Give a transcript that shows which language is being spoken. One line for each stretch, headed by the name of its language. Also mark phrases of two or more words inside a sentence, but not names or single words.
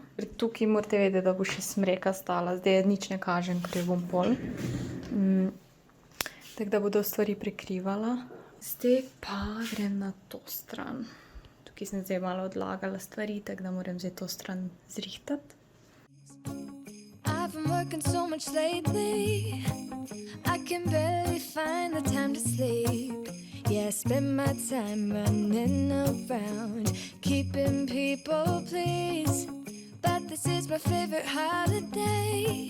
Slovenian: Tukaj morate vedeti, da bo še smreka stala. Zdaj nič ne kažem, ker jo bom pol. Tako da bodo stvari prekrivala. Zdaj pa grem na to stran. Tukaj sem zdaj malo odlagala stvari, tako da moram zdaj to stran zrihtati.
English: I've been working so much lately, I can barely find the time to sleep. Yeah, I spend my time running around, keeping people pleased. But this is my favorite holiday.